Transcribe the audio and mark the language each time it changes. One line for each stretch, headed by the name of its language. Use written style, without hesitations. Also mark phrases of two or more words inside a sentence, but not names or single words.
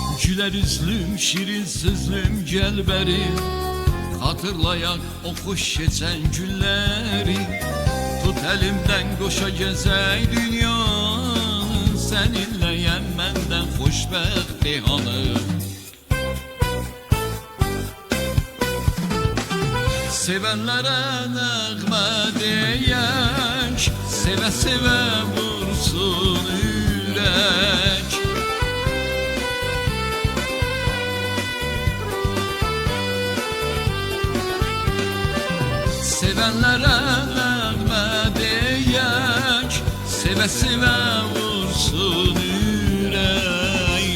Turkish: Güler üzlüm, şirin sözlüm gel beri, hatırlayak o hoş geçen günleri.
Azerbaijani: Tut elimden koşa gezey dünyanı, seninleyem menden hoşbəxt hanı. Sevenlere nəğmə deyək, sevə-sevə vursun ürək. Sevenlere nəğmə deyək, sevə-sevə vursun ürək.